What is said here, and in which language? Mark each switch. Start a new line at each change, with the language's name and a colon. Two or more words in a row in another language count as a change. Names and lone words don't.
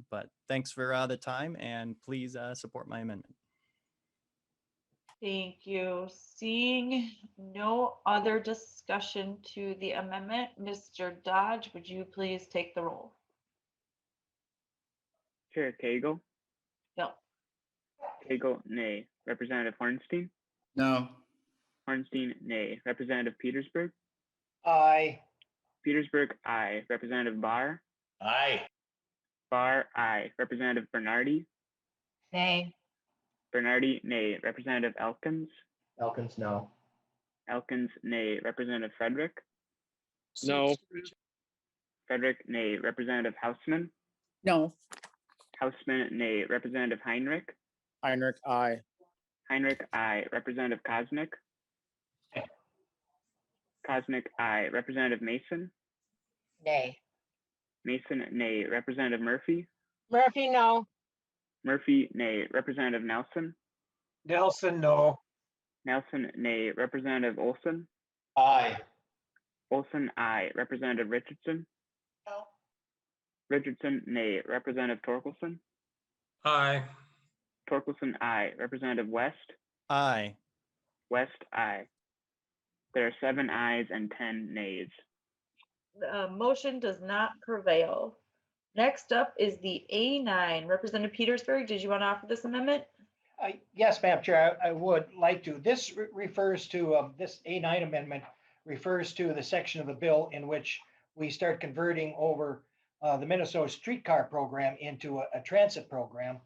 English: But thanks for the time, and please support my amendment. Thank you. Seeing no other discussion to the amendment, Mr. Dodge, would you please take the roll? Chair Cagle, No. Cagle, nay. Representative Hornstein, No. Hornstein, nay. Representative Petersburg, Aye. Petersburg, aye. Representative Barr, Aye. Barr, aye. Representative Bernardi, Nay. Bernardi, nay. Representative Elkins, Elkins, no. Elkins, nay. Representative Frederick, No. Frederick, nay. Representative Hausman, No. Hausman, nay. Representative Heinrich, Heinrich, aye. Heinrich, aye. Representative Kosnick, Kosnick, aye. Representative Mason, Nay. Mason, nay. Representative Murphy, Murphy, no. Murphy, nay. Representative Nelson, Nelson, no. Nelson, nay. Representative Olson, Aye. Olson, aye. Representative Richardson, No. Richardson, nay. Representative Torkelson, Aye. Torkelson, aye. Representative West, Aye. West, aye. There are 7 ayes and 10 nays. The motion does not prevail. Next up is the A9. Representative Petersburg, did you want to offer this amendment? Yes, Madam Chair, I would like to. This refers to, this A9 amendment refers to the section of the bill in which we start converting over the Minnesota streetcar program into a transit program.